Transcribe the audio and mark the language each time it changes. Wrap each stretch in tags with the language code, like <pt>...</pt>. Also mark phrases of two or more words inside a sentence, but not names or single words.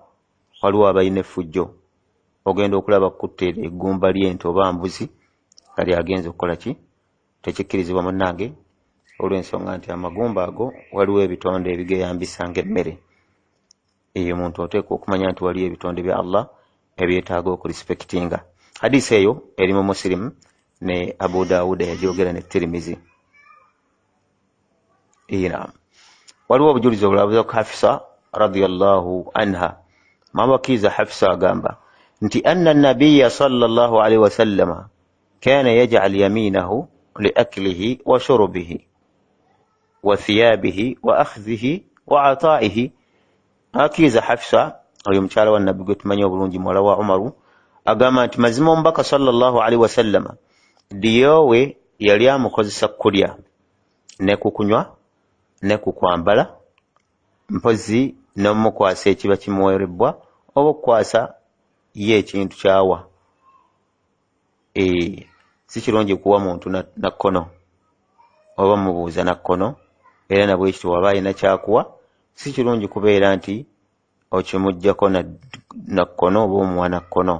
<lg>Waliwo abalina effujjo, ogenda okulaba kutteera eggumba ly'ente oba mbuzi kali agenza okukola ki, tekikkirizibwa munnange, olw'ensonga nti amagumba ago waliwo ebitonde ebigeyambisa ng'emmere. Omuntu oteekwa okumanya nti waliyo ebitonde bya Allah ebyetaaga okulispektinga. Hadisi eyo eri mu Muslim ne Abu Dawuda yagyogera ne Tirmizi. Waliwo obujulizi obulabuza ku Hafsa</lg> <ar>رضي الله عنها.</ar> <lg>Mabakiza Hafsa agamba nti</lg> <ar>أن النبي صلى الله عليه وسلم كان يجعل يمينه لأكله وشربه وثيابه وأخذه وعطائه.</ar> <lg>Akiza Hafsa oyo mukyala wa nabbi gwe tumanyi obulungi, muwala wa Umaru, agamba nti mazima omubaka</lg> <ar>صلى الله عليه وسلم</ar> <lg>diyowe yali amukozesa kulya ne kukunywa ne kukwambala, mpozi n'omukwasa ekiba kimuwerebwa oba okukwasa ye ekintu kyawa. Si kirungi kuwa muntu na kkono oba mubuuza na kkono, era nabwe ekyo waba alina kyakuwa si kirungi kubeera nti okimuggyako na kkono oba omuwa na kkono.</lg>